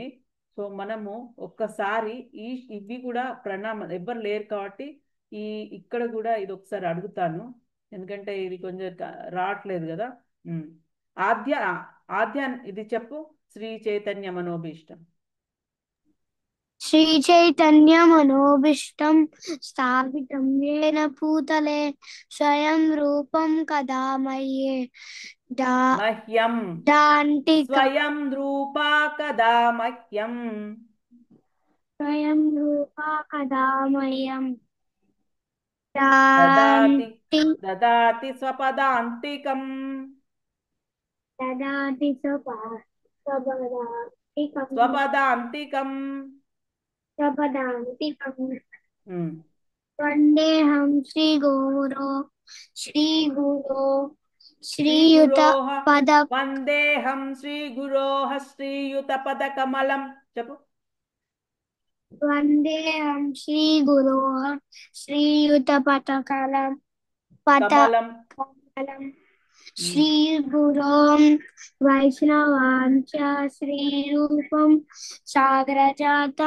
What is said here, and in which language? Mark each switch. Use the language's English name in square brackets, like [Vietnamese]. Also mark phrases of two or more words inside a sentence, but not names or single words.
[Telugu] సో మనము ఒక్కసారి ఇవి కూడా ప్రణామం, ఎవ్వరు లేరు కాబట్టి ఈ ఇక్కడ కూడా ఇది ఒకసారి అడుగుతాను, ఎందుకంటే ఇది కొంచెం రావట్లేదు కదా. ఆద్య ఆద్యాన్ ఇది చెప్పు. [Sanskrit] శ్రీ చైతన్య మనోభీష్టం. శ్రీ చైతన్య మనోభీష్టం స్థాపితం येन భూతలే స్వయం రూపం కదా మహ్యం స్వయం రూపా కదా మహ్యం. స్వయం రూపా కదా మహ్యం దదాతి స్వపదాంతికం. ददाति स्वपदान्तिकम् స్వపదాంతికం. स्वपदान्तिकम् ఉమ్. वन्देऽहं श्रीगुरो श्रीयुत శ్రీగురోః पद వందేహం శ్రీగురోః శ్రీయుత పదకమలం. చెప్పు. वन्देऽहं श्रीगुरो श्रीयुतपदकमलं కమలం. श्रीगुरों वैष्णवांच श्रीरूपं साग्रजातं